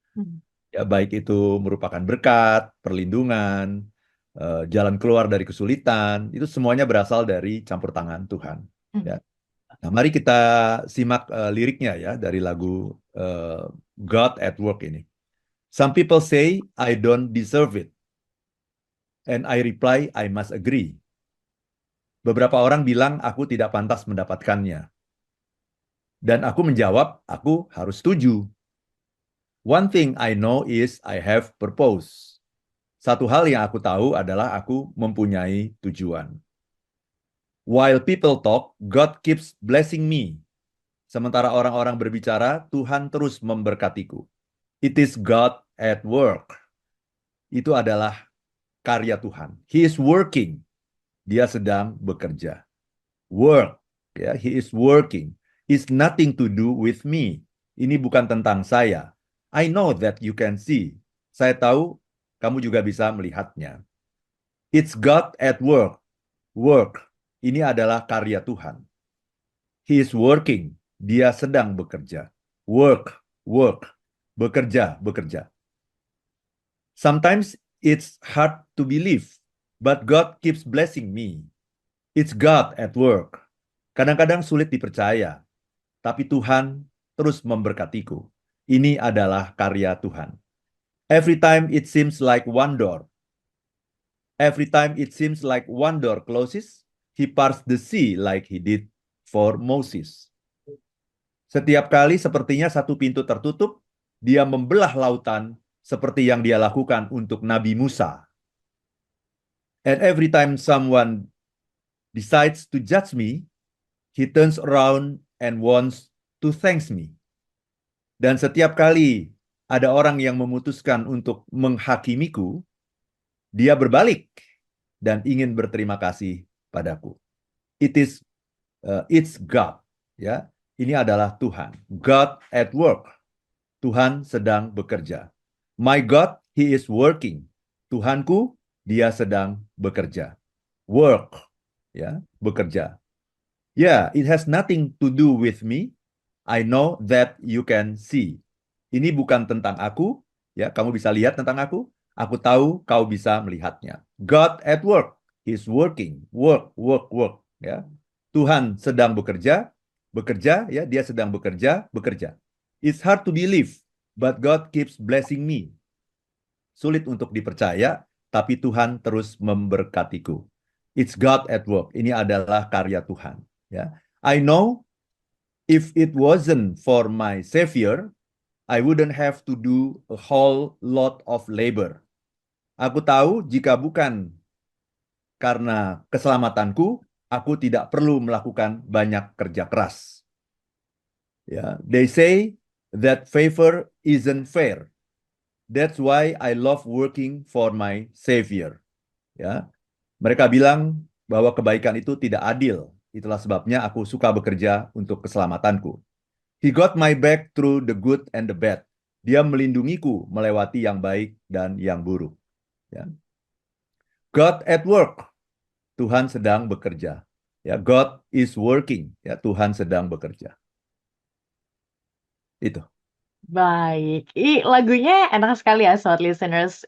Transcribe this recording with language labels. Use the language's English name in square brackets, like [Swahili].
[Indonesian] Mhm. Ya, baik itu merupakan berkat, perlindungan, jalan keluar dari kesulitan, itu semuanya berasal dari campur tangan Tuhan. Ya. Mhm. Nah, mari kita simak liriknya ya dari lagu God at Work ini. [English] Some people say I don't deserve it, and I reply I must agree. [Indonesian] Beberapa orang bilang aku tidak pantas mendapatkannya. Dan aku menjawab, aku harus setuju. [English] One thing I know is I have purpose. [Indonesian] Satu hal yang aku tahu adalah aku mempunyai tujuan. [English] While people talk, God keeps blessing me. [Indonesian] Sementara orang-orang berbicara, Tuhan terus memberkatiku. [English] It is God at work. [Indonesian] Itu adalah karya Tuhan. [English] He is working. [Indonesian] Dia sedang bekerja. Work. Ya, [English] he is working. It's nothing to do with me. [Indonesian] Ini bukan tentang saya. [English] I know that you can see. [Indonesian] Saya tahu kamu juga bisa melihatnya. [English] It's God at work. Work. [Indonesian] Ini adalah karya Tuhan. [English] He is working. [Indonesian] Dia sedang bekerja. [English] Work. Work. [Indonesian] Bekerja. Bekerja. [English] Sometimes it's hard to believe, but God keeps blessing me. It's God at work. [Indonesian] Kadang-kadang sulit dipercaya, tapi Tuhan terus memberkatiku. Ini adalah karya Tuhan. [English] Every time it seems like one door, every time it seems like one door closes, he parts the sea like he did for Moses. [Indonesian] Setiap kali sepertinya satu pintu tertutup, dia membelah lautan seperti yang dia lakukan untuk Nabi Musa. [English] And every time someone decides to judge me, he turns around and wants to thank me. [Indonesian] Dan setiap kali ada orang yang memutuskan untuk menghakimiku, dia berbalik dan ingin berterima kasih padaku. [English] It's God, ya. [Indonesian] Ini adalah Tuhan. [English] God at work. [Indonesian] Tuhan sedang bekerja. [English] My God, he is working. [Indonesian] Tuhanku, dia sedang bekerja. [English] Work, [Indonesian] ya, bekerja. [English] Yeah, it has nothing to do with me. I know that you can see. [Indonesian] Ini bukan tentang aku, ya, kamu bisa lihat tentang aku. Aku tahu kau bisa melihatnya. [English] God at work. He's working. Work, work, work, ya. [Indonesian] Tuhan sedang bekerja, bekerja, ya, dia sedang bekerja, bekerja. [English] It's hard to believe, but God keeps blessing me. [Indonesian] Sulit untuk dipercaya, tapi Tuhan terus memberkatiku. [English] It's God at work. [Indonesian] Ini adalah karya Tuhan. [English] Ya, I know if it wasn't for my Savior, I wouldn't have to do a whole lot of labor. [Indonesian] Aku tahu jika bukan karena keselamatanku, aku tidak perlu melakukan banyak kerja keras. [English] Ya, they say that favor isn't fair. That's why I love working for my savior. [Indonesian] Ya, mereka bilang bahwa kebaikan itu tidak adil. Itulah sebabnya aku suka bekerja untuk keselamatanku. [English] He got my back through the good and the bad. [Indonesian] Dia melindungiku melewati yang baik dan yang buruk. Ya. [English] God at work. [Indonesian] Tuhan sedang bekerja. [English] Ya, God is working. [Indonesian] Ya, Tuhan sedang bekerja. Itu. Baik, lagunya enak sekali ya, Smart Listeners.